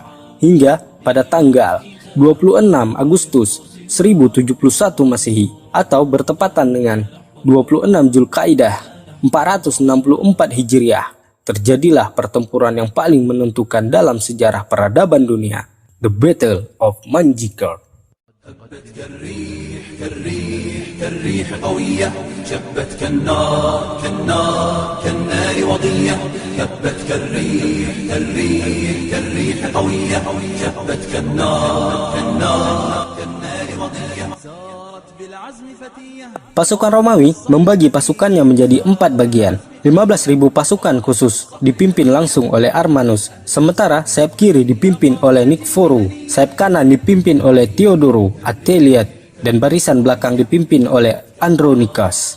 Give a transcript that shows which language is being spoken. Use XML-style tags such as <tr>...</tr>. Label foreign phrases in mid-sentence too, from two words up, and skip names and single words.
<id>Hingga pada tanggal 26 Agustus 1071 Masehi atau bertepatan dengan 26 Zulkaidah 464 Hijriah, terjadilah pertempuran yang paling menentukan dalam sejarah peradaban dunia,</id> <en>The Battle of Manjikert.</en> <ar>كالريح قوية شبت كالنار وضية شبت كالريح قوية شبت كالنار وضية.</ar> <id>Pasukan Romawi membagi pasukannya menjadi 4 bagian. 15.000 pasukan khusus dipimpin langsung oleh Armanus, sementara sayap kiri dipimpin oleh Nikforu, sayap kanan dipimpin oleh Theodoro Ateliat, dan barisan belakang dipimpin oleh Andronicus.</id>